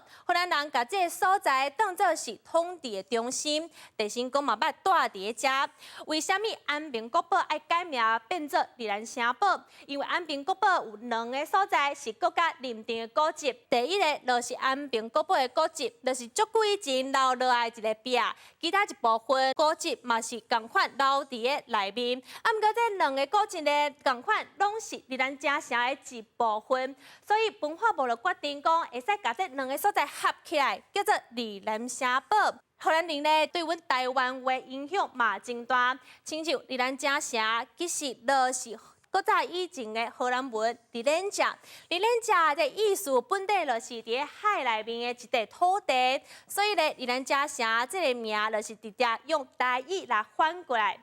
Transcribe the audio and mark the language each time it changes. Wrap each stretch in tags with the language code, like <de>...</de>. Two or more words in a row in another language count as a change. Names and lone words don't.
<nan>荷兰人甲这个所在当作是统治的中心，地心讲嘛捌住伫遮。为虾米安平古堡爱改名变做日兰城堡？因为安平古堡有两个所在是国家认定的古迹，第一个就是安平古堡的古迹，就是足久以前留落来一个壁，其他一部分古迹嘛是共款留伫个内面。毋过这两个古迹呢，共款拢是日兰遮城的一部分，所以文化部就决定讲，会使甲这两个所在合起来，叫做日兰城堡。荷兰人呢，对阮台湾话影响嘛真大，亲像日兰遮城，其实就是搁早以前的荷兰文“日兰遮”，日兰遮的意思本底就是伫海内面的一块土地，所以咧，日兰遮城这个名就是直接用台语来翻过来。</nan>